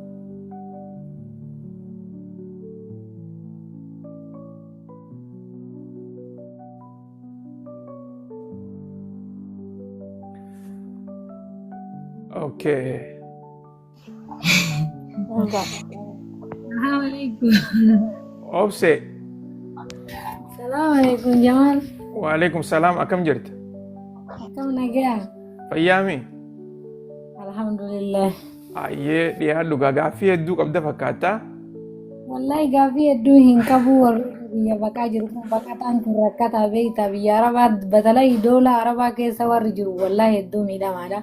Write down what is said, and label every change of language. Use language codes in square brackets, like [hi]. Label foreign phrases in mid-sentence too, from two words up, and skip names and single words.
[om] Okay. Assalamualaikum. Obse. Assalamualaikum Jamal. Waalaikumsalam akkam jirta? Akkam nagaa? Fayyaami? Alhamdulillah. Ayyee dhiyaadhu gaaffii hedduu qabda fakkaata. Wallahi gaaffii hedduu hin qabu warri biyya baqaa jiru kun baqataan kun rakkataa beektaa biyya Arabaa batalaa doola Arabaa keessa warri jiru wallahi hedduu miidhamaadha.